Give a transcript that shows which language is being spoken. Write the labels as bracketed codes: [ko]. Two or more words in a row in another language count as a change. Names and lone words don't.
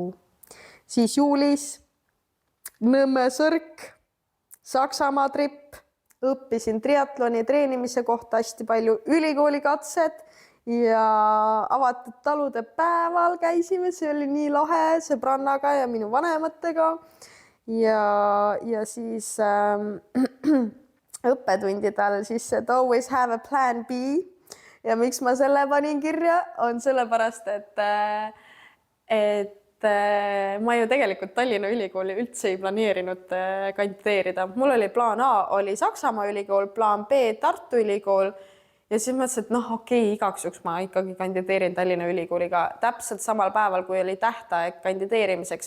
[et] Siis juulis Nõmme sõrk, Saksamaa trip, õppisin triatloni treenimise kohta hästi palju ülikooli katsed ja avatud talude päeval käisime, see oli nii lahe sõbrannaga ja minu vanematega ja siis õppetundidel siis, et [en] always have a plan B. [et] Ja miks ma selle panin kirja, on sellepärast, et ma ju tegelikult Tallinna Ülikooli üldse ei planeerinud kandideerida. Mul oli plaan A, oli Saksamaa ülikool, plaan B, Tartu ülikool ja siis mõtlesin, et okei, igaks juhuks ma ikkagi kandideerin Tallinna Ülikooliga täpselt samal päeval, kui oli tähtaeg kandideerimiseks.